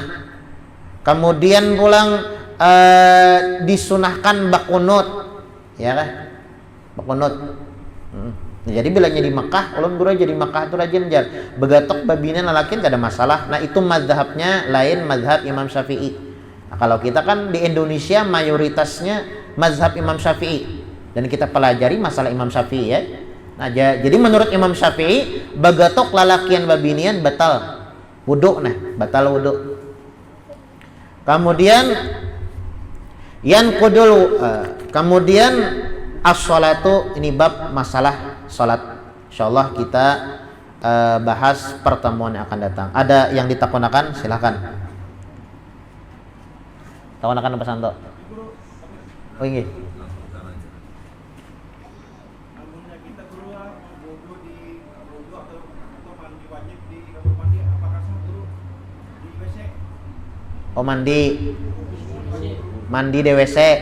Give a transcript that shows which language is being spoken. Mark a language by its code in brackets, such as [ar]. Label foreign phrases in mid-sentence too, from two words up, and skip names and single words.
[bjn] Kemudian pulang disunahkan bakunut, ya kan? Bakunut. Jadi bilangnya di Makkah, ulun guru aja di Makkah itu rajin jar. Begatok babina lalakin kada masalah. [id] Nah itu mazhabnya lain mazhab Imam Syafi'i. Nah, kalau kita kan di Indonesia mayoritasnya mazhab Imam Syafi'i dan kita pelajari masalah Imam Syafi'i ya. [bjn] Nah, jadi menurut Imam Syafi'i bagatok lalakian babinian batal wudu, nah batal wudu. [id] Kemudian kemudian as-sholatu, ini bab masalah salat. Insyaallah kita bahas pertemuan yang akan datang. [bjn] Ada yang ditakunakan silakan. Takunakan apa santo? Oh ini. [id] Oh mandi di WC.